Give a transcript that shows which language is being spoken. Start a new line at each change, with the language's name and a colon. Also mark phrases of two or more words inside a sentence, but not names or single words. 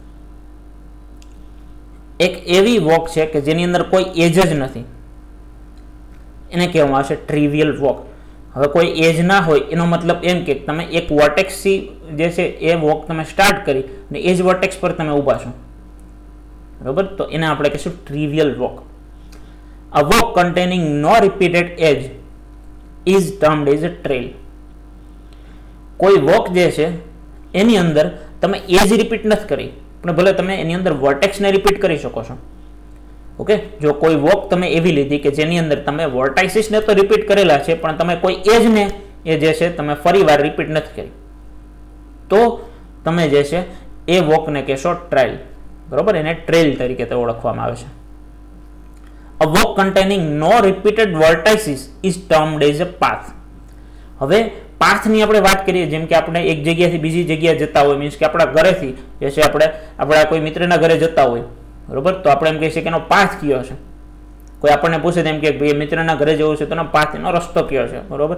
Gujarati: એક એવી વોક છે કે જેની અંદર કોઈ એજ જ નથી એને કહેવામાં આવશે
English: trivial walk.
Gujarati: હવે કોઈ એજ ના હોય એનો મતલબ એમ કે તમે એક વર્ટેક્સથી જે છે એ વોક તમે સ્ટાર્ટ કરી અને એ જ વર્ટેક્સ પર તમે ઊભા છો. બરોબર, તો એને આપણે કહીશું
English: trivial walk. A walk containing no repeated edge is termed as a trail.
Gujarati: કોઈ વોક જે છે એની અંદર તમે
English: edge repeat
Gujarati: નથી કરી પણ ભલે તમે એની અંદર વર્ટેક્સને રિપીટ કરી શકો છો. ઓકે, જો કોઈ વોક તમે એવી લીધી કે જેની અંદર તમે વર્ટાઇસીસને તો રિપીટ કરેલા છે પણ તમે કોઈ એજને એ જે છે તમે ફરીવાર રિપીટ નથી કરી તો તમે જે છે એ વોકને કહેશો ટ્રેલ. બરોબર, એને ટ્રેલ તરીકે તો ઓળખવામાં આવે છે.
English: A walk containing no repeated vertices is termed as a path.
Gujarati: હવે પાથની આપણે વાત કરીએ જેમ કે આપણે એક જગ્યાથી બીજી જગ્યાએ જતા હોય, મીન્સ કે આપણા ઘરેથી જે છે આપણે આપણા કોઈ મિત્રના ઘરે જતા હોય, બરોબર, તો આપણે એમ કહી શકીએ એનો પાથ કયો છે. કોઈ આપણને પૂછે તેમ કે ભાઈ મિત્રના ઘરે જવું છે તો એનો પાથ એનો રસ્તો કયો છે, બરોબર.